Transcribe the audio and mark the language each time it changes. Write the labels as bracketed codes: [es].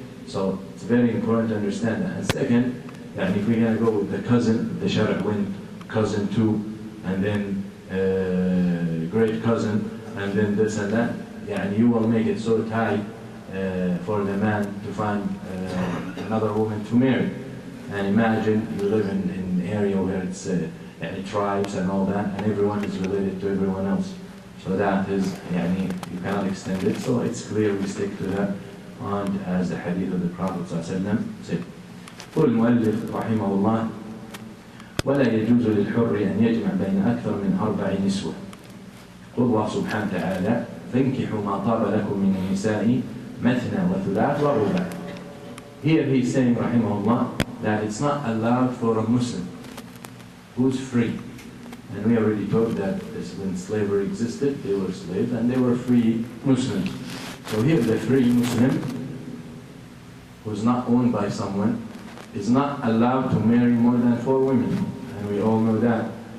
[en] So it's very important to understand that. And second, if we're going to go with the cousin, the Shara' went cousin 2, and then great cousin, and then this and that, you will make it so tight for the man to find another woman to marry. And imagine you live in an area where it's tribes and all that, and everyone is related to everyone else. So that is, you cannot extend it. So it's clear we stick to that aunt as the hadith of the Prophet ﷺ said. [ar] قول المؤلف رحمه الله ولا يجوز للحر أن يجمع بين أكثر من 4 نسوة. قل الله سبحانه وتعالى فانكحوا ما طاب لكم من النساء مثنى وثلاث ورباع. [en] Here he is saying [ar] رحمه الله [en] that it's not allowed for a Muslim who's free. And we already told that when slavery existed, they were slaves and they were free Muslims. So here the free Muslim who's not owned by someone is not allowed to marry more than 4 women. And we all know that.